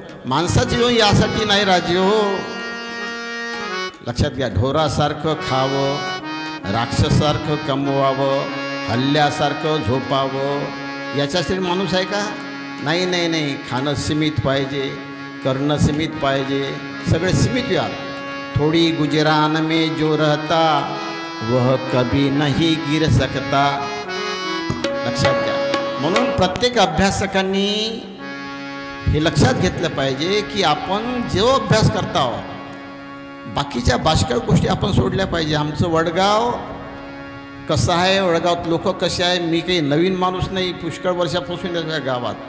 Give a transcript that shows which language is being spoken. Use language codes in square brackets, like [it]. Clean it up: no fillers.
[mr] माणसाचं जीवन यासाठी नाही राजे हो. लक्षात घ्या, ढोरासारखं खावं, राक्षसारखं कमवावं, हल्ल्यासारखं झोपावं, याच्यासाठी माणूस आहे का? नाही नाही नाही. खाणं सीमित पाहिजे, करणं सीमित पाहिजे, सगळे सीमित व्हा. [hi] थोड़ी गुजरान में जो रहता वह कभी नहीं गिर सकता. [mr] लक्षात घ्या. म्हणून प्रत्येक अभ्यासकांनी हे लक्षात घेतलं पाहिजे की आपण जो अभ्यास करता आहोत, बाकीच्या बाष्कळ गोष्टी आपण सोडल्या पाहिजे. आमचं वडगाव कसं आहे, वडगावात लोक कसे आहे, मी काही नवीन माणूस नाही, पुष्कळ वर्षापासून या गावात.